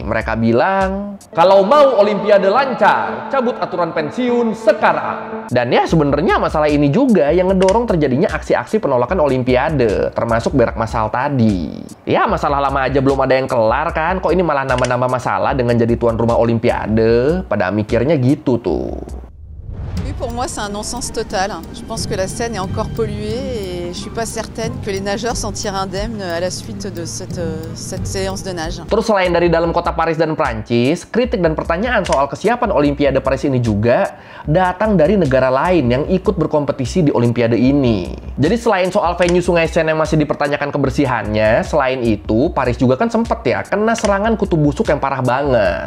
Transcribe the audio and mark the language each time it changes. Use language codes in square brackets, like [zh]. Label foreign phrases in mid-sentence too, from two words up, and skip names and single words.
[id] Mereka bilang, kalau mau Olimpiade lancar, cabut aturan pensiun sekarang. Dan ya sebenarnya masalah ini juga yang ngedorong terjadinya aksi-aksi penolakan Olimpiade, termasuk berak massal tadi. Ya masalah lama aja belum ada yang kelar kan, kok ini malah nambah-nambah masalah dengan jadi tuan rumah Olimpiade? Pada mikirnya gitu tuh. [fr] Pour moi, c'est un non-sens total. Je pense que la Seine est encore polluée et je suis pas certaine que les nageurs s'en tirent indemnes à la suite de cette séance de nage. [id] Terus selain dari dalam kota Paris dan Prancis, kritik dan pertanyaan soal kesiapan Olimpiade Paris ini juga datang dari negara lain yang ikut berkompetisi di Olimpiade ini. Jadi selain soal venue Sungai Seine yang masih dipertanyakan kebersihannya, selain itu Paris juga kan sempet ya kena serangan kutu busuk yang parah banget.